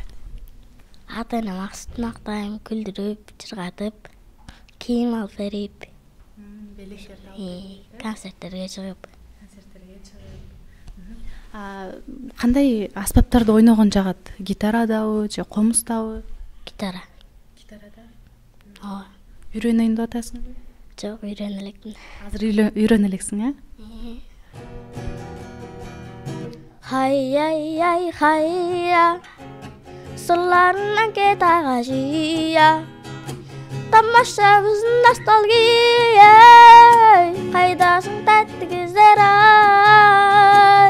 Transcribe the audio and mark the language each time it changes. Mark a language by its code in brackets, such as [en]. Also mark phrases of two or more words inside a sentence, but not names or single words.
[ky] Ата энем Максутун мактайм, күлдүрүп, чыргатып, кийим алып берип, концерттерге чыгып. Кандай аспаптарды ойногон жагат? Гитарадабы же комуздабы? Гитара. Гитарада. Ооба. Үйрөнөйүн деп атасыңбы? Жок, үйрөнө элекмин. Азыр үйрөнө элексиң, э? Хай, хайя, сырларыңнан кет агашия. Тамашабыз ностальгия, кайдасың тәтті кездер ай.